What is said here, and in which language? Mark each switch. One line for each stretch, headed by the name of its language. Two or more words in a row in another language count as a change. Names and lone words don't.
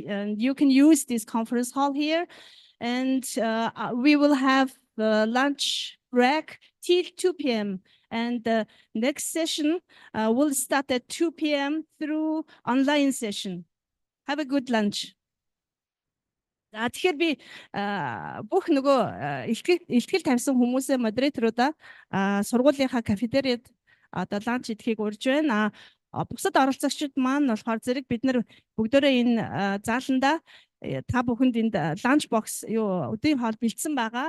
English: And you can use this conference hall here. And we will have lunch break till 2 p.m. And the next session will start at 2 p.m. through online session. Have a good lunch.
Mongolian: За тэгэхээр би бүх нөгөө ихтгэл тавьсан хүмүүсээ модераторуудаа сургуулийнхаа кафетериад одоо ланч идэхийг урьж байна. Бусад оролцогчид маань болохоор зэрэг бид нар бүгдөө энэ зааланда та бүхэнд энд ланч бокс өдрийн хоол бэлдсэн байгаа.